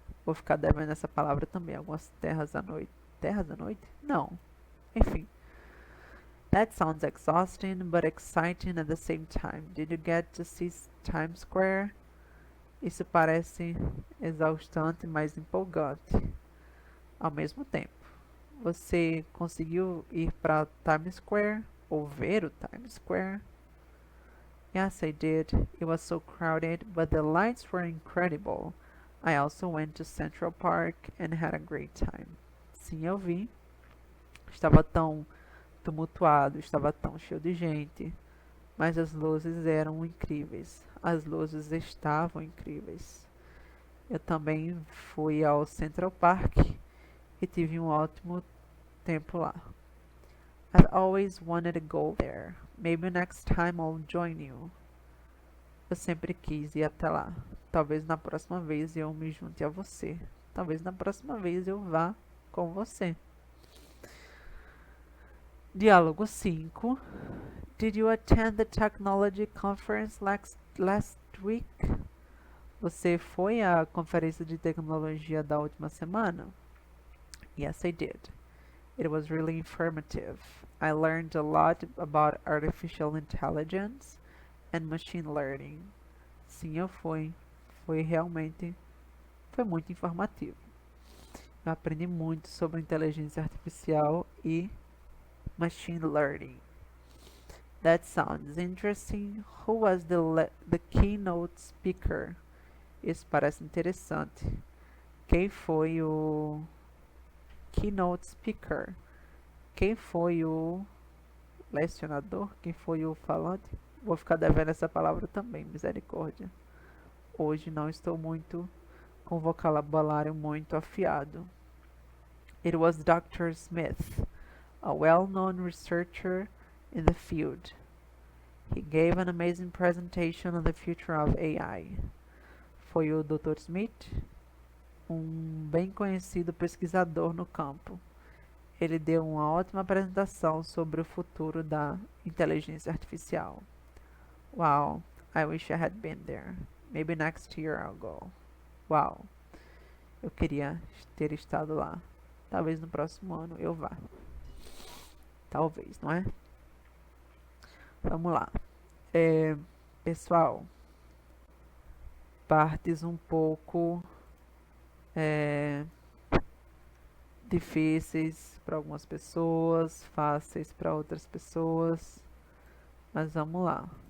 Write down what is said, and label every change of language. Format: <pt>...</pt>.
<pt>Vou ficar devendo essa palavra também. Algumas terras da noite. Terras da noite? Não. Enfim.</pt> <en>That sounds exhausting, but exciting at the same time. Did you get to see Times Square?</en> <pt>Isso parece exaustante, mas empolgante ao mesmo tempo. Você conseguiu ir para Times Square? Ou ver o Times Square?</pt> <en>Yes, I did. It was so crowded, but the lights were incredible. I also went to Central Park and had a great time.</en> <pt>Sim, eu vi. Estava tão tumultuado, estava tão cheio de gente, mas as luzes eram incríveis. As luzes estavam incríveis. Eu também fui ao Central Park e tive um ótimo tempo lá.</pt> <en>I've always wanted to go there. Maybe next time I'll join you.</en> <pt>Eu sempre quis ir até lá. Talvez na próxima vez eu me junte a você. Talvez na próxima vez eu vá com você. Diálogo 5.</pt> <en>Did you attend the technology conference last week?</en> <pt>Você foi à conferência de tecnologia da última semana?</pt> <en>Yes, I did. It was really informative. I learned a lot about artificial intelligence and machine learning.</en> <pt>Sim, eu fui. Foi muito informativo. Eu aprendi muito sobre inteligência artificial e machine learning.</pt> <en>That sounds interesting. Who was the keynote speaker?</en> <pt>Isso parece interessante. Quem foi o</pt> <en>keynote speaker.</en> <pt>Quem foi o lecionador? Quem foi o falante? Vou ficar devendo essa palavra também, misericórdia. Hoje não estou muito com vocabulário muito afiado.</pt> <en>It was Dr. Smith, a well-known researcher in the field. He gave an amazing presentation on the future of AI.</en> <pt>Foi o Dr. Smith, bem conhecido pesquisador no campo. Ele deu uma ótima apresentação sobre o futuro da inteligência artificial.</pt> <en>Wow, I wish I had been there. Maybe next year I'll go.</en> <pt>Wow, eu queria ter estado lá. Talvez no próximo ano eu vá. Talvez, não é? Vamos lá. Pessoal, partes um pouco difíceis para algumas pessoas, fáceis para outras pessoas, mas vamos lá.</pt>